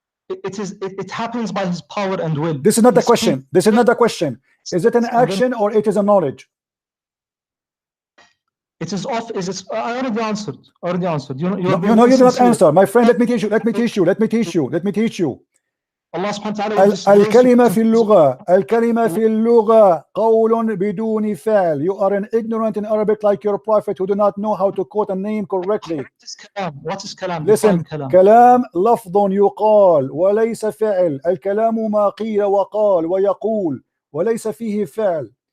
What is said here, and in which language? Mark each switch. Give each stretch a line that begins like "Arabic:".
English: It happens by His power and will. This is not the He question. speaks. This is not the question. Is it an action or it is a knowledge? It is off. Is it? I already answered. Already answered. You No, you did not answer, my friend. Let me teach you. Let me teach you. Let me teach you. Let me teach you.
Arabic: Allah subhanahu wa ta'ala الكلمة في اللغة الكلمة في اللغة قول بدون فعل.
English: You are an ignorant in Arabic like your prophet who do not know how to quote a name correctly. What is kalam? Listen,
Arabic: كلام لفظ يقال وليس فعل. الكلام ما قيل وقال ويقول وليس فيه فعل.